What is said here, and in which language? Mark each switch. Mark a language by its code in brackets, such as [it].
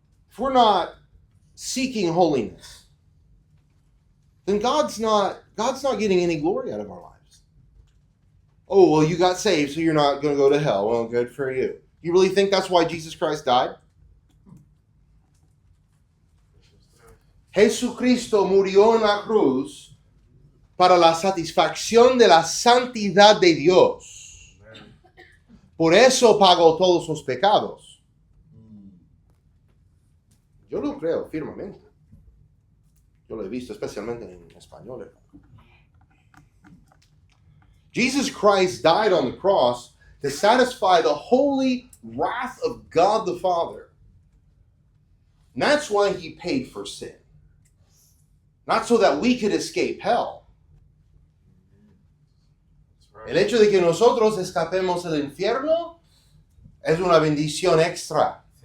[en] If we're not seeking holiness, then God's not getting any glory out of our lives. Oh, well, you got saved, so you're not going to go to hell. Well, good for you. You really think that's why Jesus Christ died? [es] Jesucristo murió en la cruz para la satisfacción de la santidad de Dios. Por eso pagó todos los pecados. Yo lo creo firmemente. Yo lo he visto especialmente en español. [en] Jesus Christ died on the cross to satisfy the holy wrath of God the Father. And that's why he paid for sin. Not so that we could escape hell. [es] El hecho de que nosotros escapemos del infierno es una bendición extra.